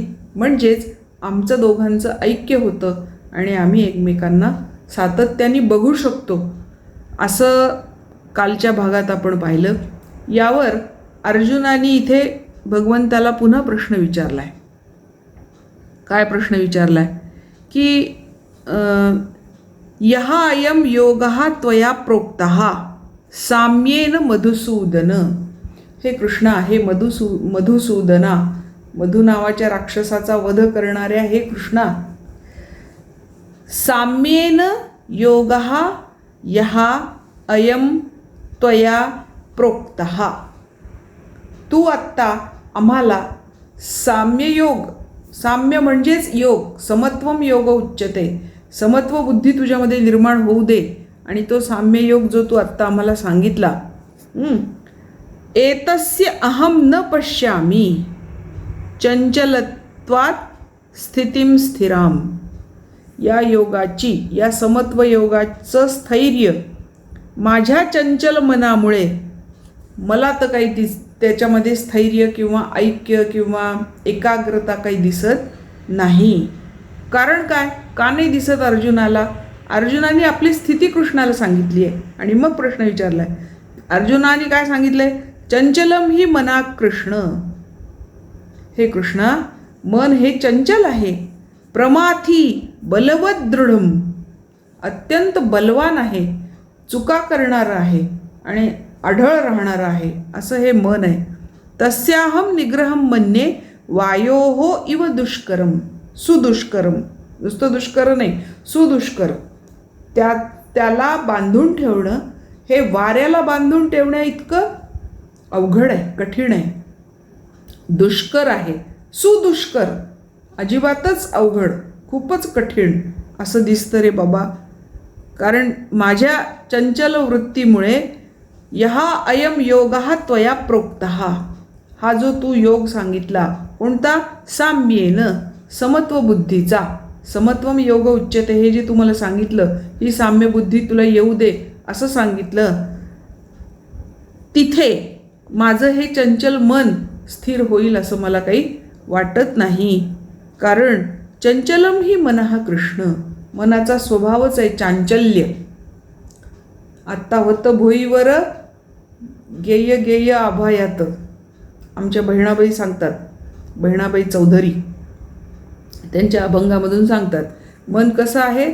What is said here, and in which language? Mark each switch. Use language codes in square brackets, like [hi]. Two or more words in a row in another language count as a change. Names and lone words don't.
[mr] म्हणजेच आमचं दोघांचं ऐक्य होतं आणि आम्ही एकमेकांना सातत्याने बघू शकतो, असं कालच्या भागात आपण पाहिलं. यावर अर्जुनाने इथे भगवंताला पुन्हा प्रश्न विचारला आहे. काय प्रश्न विचारला आहे की [sa] यः अयं योगः त्वया प्रोक्तः साम्येन मधुसूदन. [mr] हे कृष्णा, हे मधुसूदना, मधु नावाच्या राक्षसाचा वध करणाऱ्या हे कृष्णा, [sa] साम्येन योगः यः अयं त्वया प्रोक्तः. [mr] तू आत्ता आम्हाला साम्ययोग, साम्य म्हणजेच योग, [sa] समत्वम योग उच्यते, [mr] समत्व बुद्धी तुझ्यामध्ये निर्माण होऊ दे आणि तो साम्ययोग जो तू आत्ता आम्हाला सांगितला, [sa] एतस्य अहम न पश्यामी चंचलत्वात् स्थितिम स्थिराम. [mr] या योगाची, या समत्व योगाचं स्थैर्य माझ्या चंचल मनामुळे मला तर काही त्याच्यामध्ये स्थैर्य किंवा ऐक्य किंवा एकाग्रता काही दिसत नाही. कारण काय, का नाही दिसत अर्जुनाला? अर्जुनाने आपली स्थिती कृष्णाला सांगितली आहे आणि मग प्रश्न विचारला आहे. अर्जुनाने काय सांगितलं आहे? [sa] चंचलम ही मना कृष्ण. [mr] हे कृष्णा, मन हे चंचल आहे. [sa] प्रमाथी बलवत दृढम, [mr] अत्यंत बलवान आहे, चुका करणारं आहे आणि आढळ राहणारं आहे, असं हे मन आहे. [sa] तस्याहम निग्रहम मन्ये वायोहो इव दुष्करम. सुदुष्करम, [mr] नुसतं दुष्कर नाही, सुदुष्कर. त्याला बांधून ठेवणं हे वाऱ्याला बांधून ठेवण्या इतकं अवघड आहे, कठीण आहे, दुष्कर आहे. सुदुष्कर अजिबातच अवघड, खूपच कठीण असं दिसतं रे बाबा. कारण माझ्या चंचल वृत्तीमुळे [sa] यः अयं योगः त्वया प्रोक्तः, [mr] हा जो तू योग सांगितला, कोणता? साम्येन, समत्व बुद्धीचा. [sa] समत्वम योग उच्यते, [mr] हे जे तुम्हाला सांगितलं, ही साम्य बुद्धी तुला येऊ दे असं सांगितलं. तिथे माझं हे चंचल मन स्थिर होईल असं मला काही वाटत नाही. [sa] कारण चंचलम ही मनः कृष्ण, [mr] मनाचा स्वभावच आहे चांचल्य. आत्ता होतं भुईवर गेय गेय आभायात, आमच्या बहिणाबाई सांगतात, बहिणाबाई चौधरी त्यांच्या अभंगामधून सांगतात, मन कसं आहे?